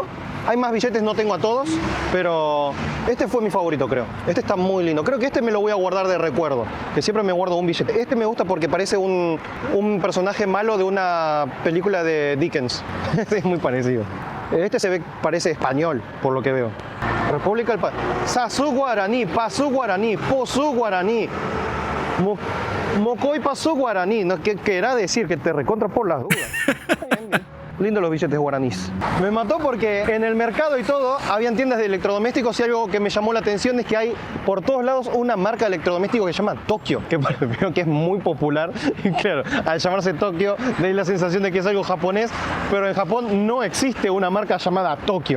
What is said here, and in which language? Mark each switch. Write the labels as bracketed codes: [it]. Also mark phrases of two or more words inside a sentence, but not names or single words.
[es] Hay más billetes, no tengo a todos, pero este fue mi favorito, creo. Este está muy lindo. Creo que este me lo voy a guardar de recuerdo, que siempre me guardo un billete. Este me gusta porque parece un personaje malo de una película de Dickens. Es muy parecido. Este parece español, por lo que veo. República del Paraguay. Sasú guaraní, pasú guaraní, posú guaraní. Mocoy pasú guaraní. ¿No? ¿Qué querrá decir? Que te recontra por las dudas. Lindo los billetes guaraníes. Me mató porque en el mercado y todo habían tiendas de electrodomésticos y algo que me llamó la atención es que hay por todos lados una marca de electrodoméstico que se llama Tokio, que creo que es muy popular. Y claro, al llamarse Tokio, da la sensación de que es algo japonés, pero en Japón no existe una marca llamada Tokio.